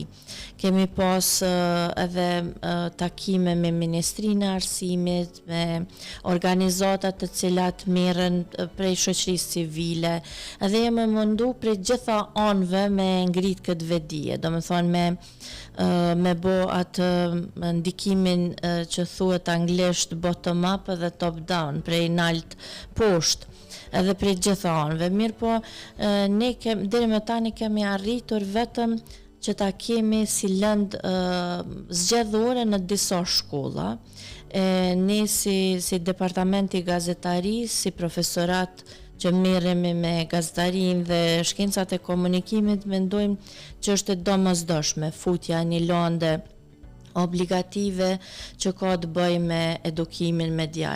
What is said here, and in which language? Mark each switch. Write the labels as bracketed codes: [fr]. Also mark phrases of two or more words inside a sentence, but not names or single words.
[sq] Kemi pas edhe takime me Ministrinë e Arsimit, me organizata të cilat merren prej shoqërisë civile, edhe jemi mundu prej gjitha anëve me ngrit këtë vetdije, domethënë me me bo atë ndikimin që thuhet anglisht [en] bottom up [sq] dhe [en] top down, [sq] prej nalt poshtë edhe prej gjitha anëve. Mirë po, ne deri më tani kemi arritur vetëm që ta kemi si lëndë zgjedhore në disa shkolla. Ne si departamenti gazetarisë, si profesorat që merremi me gazetarin dhe shkencat e komunikimit, mendojmë që është e domosdoshme futja një lëndë obligative që ka të bëjë me edukimin medial.